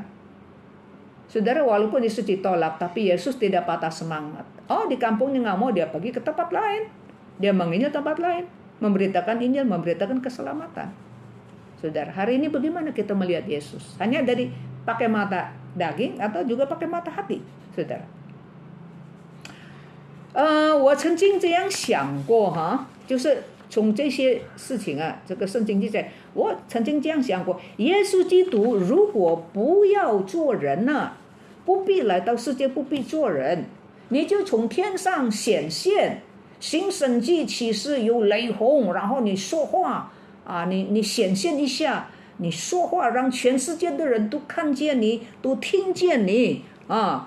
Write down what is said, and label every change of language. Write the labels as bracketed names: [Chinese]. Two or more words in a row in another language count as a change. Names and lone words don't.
[Indonesian] Saudara, walaupun Yesus ditolak, tapi Yesus tidak patah semangat. Oh, di kampungnya nggak mau, dia pergi ke tempat lain. Dia menginjil tempat lain. Memberitakan Injil, memberitakan keselamatan. Saudara, hari ini bagaimana kita melihat Yesus? Hanya dari pakai mata daging atau juga pakai mata hati, saudara? [Chinese] 我曾经这样想过哈，就是从这些事情啊，这个圣经记载，我曾经这样想过，耶稣基督如果不要做人呢，不必来到世界，不必做人，你就从天上显现，行神迹奇事，有雷轰，然后你说话啊，你显现一下，你说话让全世界的人都看见你，都听见你啊。